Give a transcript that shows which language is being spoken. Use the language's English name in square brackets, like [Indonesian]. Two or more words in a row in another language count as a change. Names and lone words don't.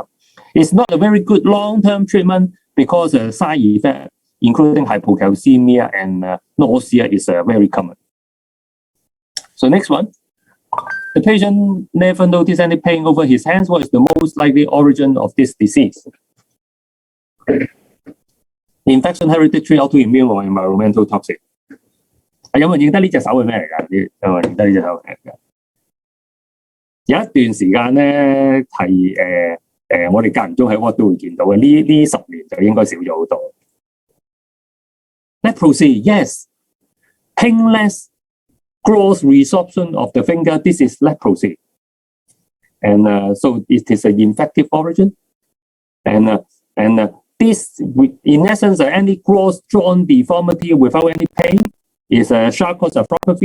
[English] It's not a very good long-term treatment because side effect, including hypocalcemia and nausea, is very common. So next one, the patient never noticed any pain over his hands. What is the most likely origin of this disease? Infection, hereditary, autoimmune, or environmental toxic? [Cantonese] 有冇人認得呢隻手係咩嚟㗎？有冇人認得呢隻手係咩嚟㗎？有一段時間咧係我哋間唔中喺 Ward 都會見到嘅，呢10年就應該少咗好多。 [English] Leprosy, yes. Painless gross resorption of the finger. This is leprosy, and so it is an infective origin, and this, in essence, any gross joint deformity without any pain is a Charcot's arthropathy.